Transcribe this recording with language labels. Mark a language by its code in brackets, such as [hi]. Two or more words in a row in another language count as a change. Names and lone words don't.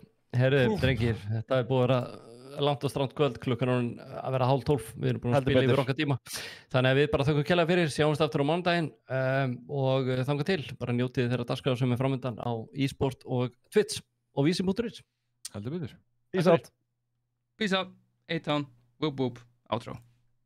[is] Herðu, drengir, þetta er búið að vera langt og strangt kvöld, klukkan að vera 11:30. Við erum búin að spila yfir okkar tíma. Þannig að við bara þökkum kærlega fyrir, sjáumst aftur á mánudaginn og þangað til. Bara njótið þeirra dagskrár sem er framöndan á eSport og Twitch og Vísi.is. Heldur betur. [en] Peace out. Peace out. A-Town. Whoop whoop. Outro.